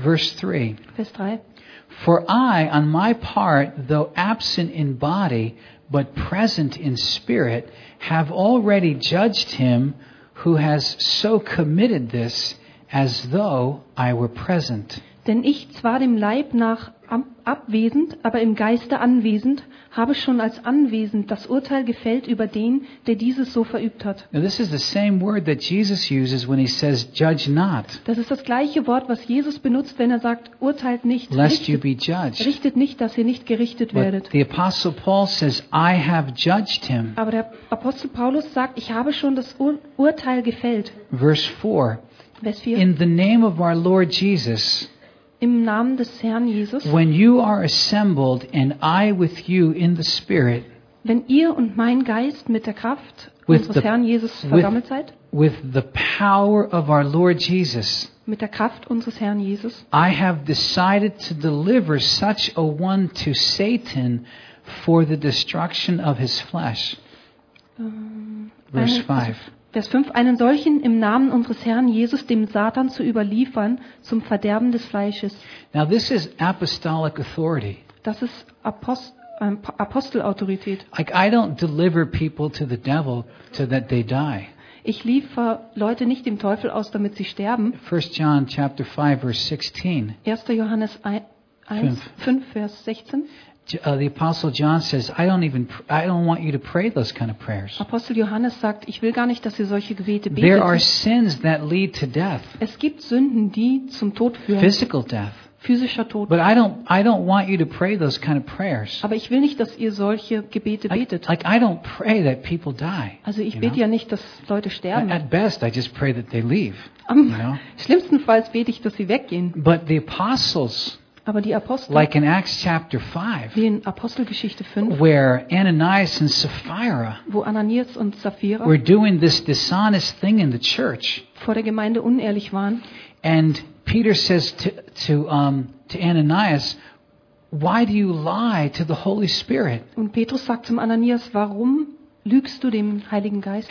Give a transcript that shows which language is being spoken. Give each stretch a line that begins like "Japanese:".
German: Vers 3.
English: For I, on my part, though absent in body, but present in spirit, have already judged him who has so committed this as though I were present.
German: Denn ich zwar dem Leib nach abwesend, aber im Geiste anwesend, habe schon als anwesend das Urteil gefällt über den, der dieses so verübt hat.
English: Now this is the same word that Jesus uses when he says judge not.
German: Das ist das gleiche Wort, was Jesus benutzt, wenn er sagt, urteilt nicht.
English: Lest you be judged.
German: Richtet nicht, dass ihr nicht gerichtet werdet.
English: The apostle Paul says I have judged him.
German: Aber der Apostel Paulus sagt, ich habe schon das Urteil gefällt. Vers 4.
English: In the name of our Lord Jesus.
German: Im Namen des Herrn Jesus.
English: When you are assembled and I with you in the spirit.
German: Wenn ihr und mein Geist mit der Kraft unseres Herrn Jesus versammelt seid.
English: With the power of our Lord Jesus.
German: Mit der Kraft unseres Herrn Jesus.
English: I have decided to deliver such a one to Satan for the destruction of his flesh.
German: Vers 5, einen solchen im Namen unseres Herrn Jesus dem Satan zu überliefern zum Verderben des Fleisches.
English: Now this is apostolic authority.
German: Das ist Apostelautorität.
English: Like I don't deliver people to the devil so that they die.
German: Ich liefere Leute nicht dem Teufel aus, damit sie sterben. 1. Johannes 5, Vers 16. 1. Johannes 5, Vers 16.
English: The Apostle John says, I don't want you to pray those kind of prayers.
German: Apostel Johannes sagt, ich will gar nicht, dass ihr solche Gebete betet.
English: There are sins that lead to death.
German: Es gibt Sünden, die zum Tod führen.
English: Physical death.
German: Physischer Tod.
English: But I don't want you to pray those kind of prayers.
German: Aber ich will nicht, dass ihr solche Gebete betet.
English: Like I don't pray that people die.
German: Also ich bete ja nicht, dass Leute sterben.
English: At best, I just pray that they leave.
German: Schlimmstenfalls bete ich, dass sie weggehen.
English: But the apostles.
German: Aber die Apostel,
English: like in Acts chapter 5,
German: wie in Apostelgeschichte 5,
English: where Ananias and Sapphira,
German: wo Ananias und Sapphira
English: were doing this dishonest thing in the church,
German: vor der Gemeinde unehrlich waren,
English: and Peter says to Ananias, why do you lie to the Holy Spirit?
German: Und Petrus sagt zum Ananias, warum lügst du dem Heiligen Geist